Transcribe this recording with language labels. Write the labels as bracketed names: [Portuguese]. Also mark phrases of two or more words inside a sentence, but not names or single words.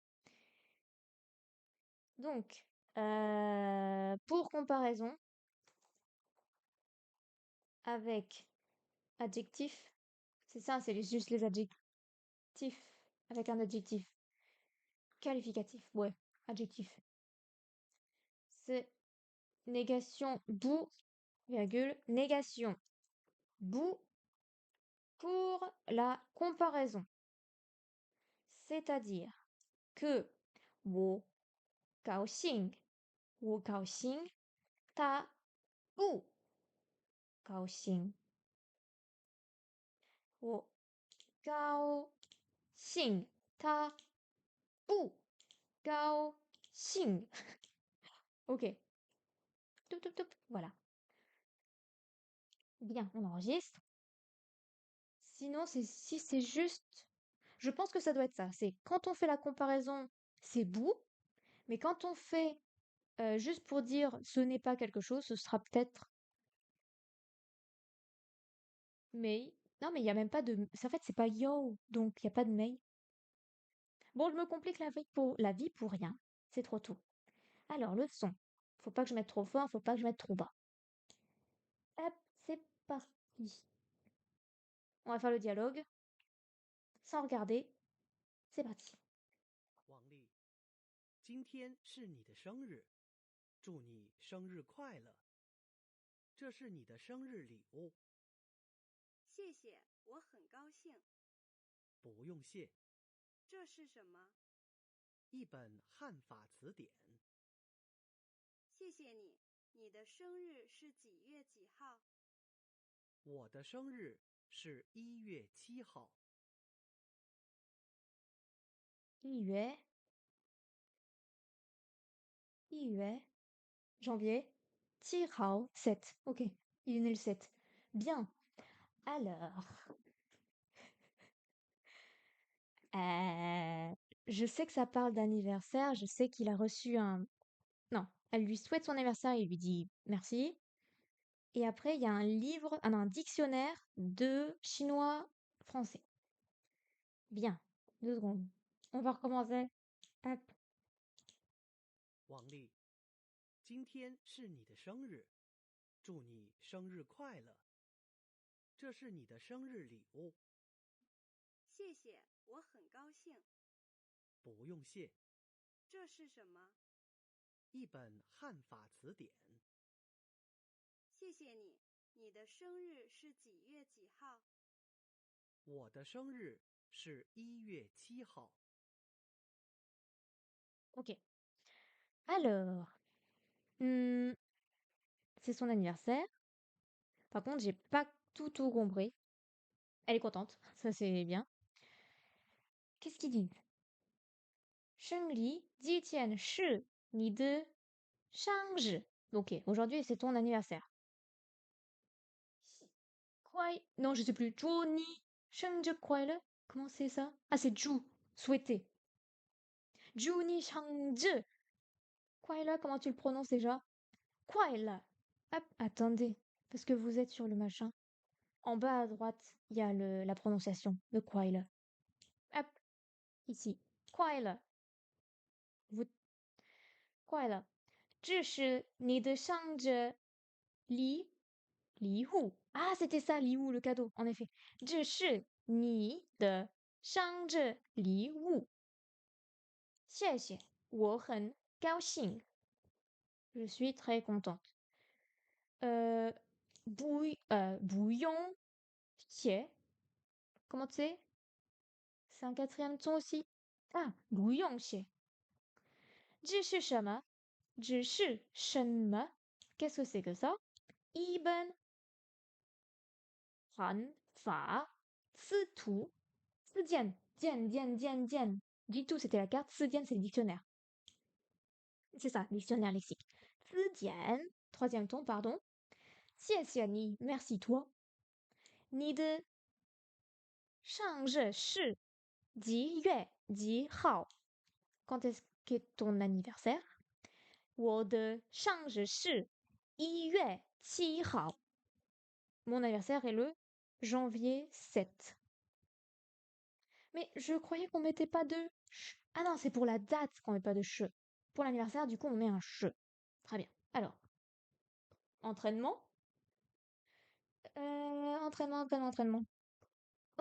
[French] Donc, pour comparaison, avec adjectif, c'est ça, juste les adjectifs avec un adjectif qualificatif. Ouais, adjectif. C'est négation bout, virgule, négation bout pour la comparaison. C'est-à-dire que [Chinese] 我高兴，他不高兴。我高兴，他不高兴。Ok. Toup, toup, toup. [French] Voilà. Bien, on enregistre. Sinon, si c'est juste. Je pense que ça doit être ça. C'est quand on fait la comparaison, c'est bout. Mais quand on fait juste pour dire ce n'est pas quelque chose, ce sera peut-être mais. Non, mais il n'y a même pas de. En fait, c'est pas yo. Donc, il n'y a pas de mais. Bon, je me complique la vie pour rien. C'est trop tôt. Alors, le son. Faut pas que je mette trop fort, faut pas que je mette trop bas. Hop, c'est parti. On va faire le dialogue. Sans regarder. C'est parti. [Chinese] 王丽，今天是你的生日，祝你生日快乐。这是你的生日礼物。谢谢，我很高兴。不用谢。这是什么？一本汉法词典。谢谢你。你的生日是几月几号？我的生日是1月7号。 1月 janvier 7号 7. [French] Ok, il est né le 7. Bien. Alors, je sais que ça parle d'anniversaire, je sais qu'il a reçu un... Non, elle lui souhaite son anniversaire, il lui dit merci. Et après, il y a un livre, un dictionnaire de chinois-français. Bien, 2 secondes. On va recommencer. Hop. 王丽，今天是你的生日，祝你生日快乐。这是你的生日礼物。谢谢，我很高兴。不用谢。这是什么？一本汉法词典。谢谢你。你的生日是几月几号？我的生日是1月7号。 Ok. Alors, c'est son anniversaire. Par contre, j'ai pas tout compris. Elle est contente, ça c'est bien. Qu'est-ce qu'il dit? [Chinese] 生日之前是你的生日. [French] Ok, aujourd'hui c'est ton anniversaire. Quoi? Non, je sais plus. [Chinese] Johnny, 生日快乐. [French] Comment c'est ça? Ah, c'est Ju, souhaiter. [Chinese] Johnny 生日快乐, [French] comment tu le prononces déjà? [Chinese] 快乐. [French] Hop, attendez, parce que vous êtes sur le machin. En bas à droite, il y a la prononciation, le 快乐. Hop, ici. [Chinese] 快乐. Vous... 快乐. 这是你的生日礼物. [French] Ah, c'était ça, [Chinese] 礼物, [French] le cadeau, en effet. [Chinese] 这是你的生日礼物. 谢谢, 我很高兴. [French] Je suis très contente. Bouillon, 谢. Comment c'est? C'est un quatrième ton aussi. [Chinese] Ah, 不用谢. 这是什么? 这是什么? [French] Qu'est-ce que c'est que ça? [Chinese] 一本汉法词典. Dian, Dian, Dian, Dian. [French] Du tout, c'était la carte. [Chinese] 词典, [French] c'est le dictionnaire. C'est ça, dictionnaire lexique. [Chinese] 词典, [French] troisième ton, pardon. [Chinese] 谢谢你, [French] merci toi. [Chinese] 你的上日是几月几号 [French] Quand est-ce qu'est ton anniversaire [Chinese] 我的生日是1月7号 [French] Mon anniversaire est le janvier 7. Mais je croyais qu'on mettait pas de ch. Ah non, c'est pour la date qu'on met pas de che. Pour l'anniversaire, du coup, on met un che. Très bien. Alors, entraînement. Entraînement. Ok.